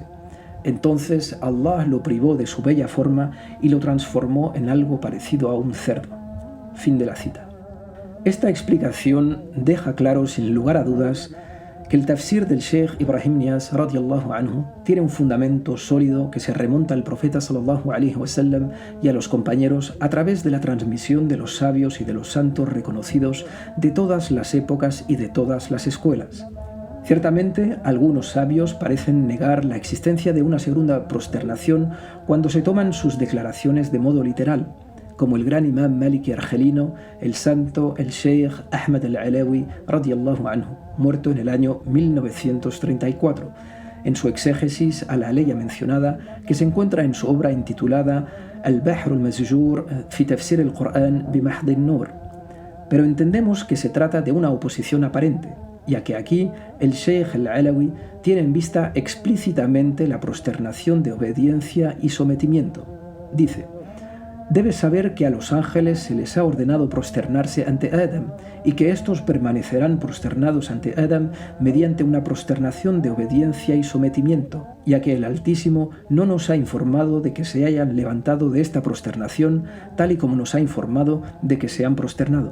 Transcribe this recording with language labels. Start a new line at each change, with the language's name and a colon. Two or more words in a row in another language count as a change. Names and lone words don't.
Spanish: Entonces Allah lo privó de su bella forma y lo transformó en algo parecido a un cerdo. Fin de la cita. Esta explicación deja claro, sin lugar a dudas, que el tafsir del Sheikh Ibrahim Nias,
Arabic: رضي الله عنه,
Spanish: tiene un fundamento sólido que se remonta al profeta
Arabic: صلى الله عليه وسلم
Spanish: y a los compañeros a través de la transmisión de los sabios y de los santos reconocidos de todas las épocas y de todas las escuelas. Ciertamente, algunos sabios parecen negar la existencia de una segunda prosternación cuando se toman sus declaraciones de modo literal, como el gran imam maliki argelino, el santo, el Sheikh Ahmad al-Alawi,
Arabic: رضي الله عنه,
Spanish: muerto en el año 1934, en su exégesis a la ley mencionada, que se encuentra en su obra intitulada Al-Bahr al-Masjur fi Tafsir al-Qur'an bi Mahd an-Nur. Pero entendemos que se trata de una oposición aparente, ya que aquí el Sheikh al-Alawi tiene en vista explícitamente la prosternación de obediencia y sometimiento. Dice: debes saber que a los ángeles se les ha ordenado prosternarse ante Adam y que éstos permanecerán prosternados ante Adam mediante una prosternación de obediencia y sometimiento, ya que el Altísimo no nos ha informado de que se hayan levantado de esta prosternación tal y como nos ha informado de que se han prosternado.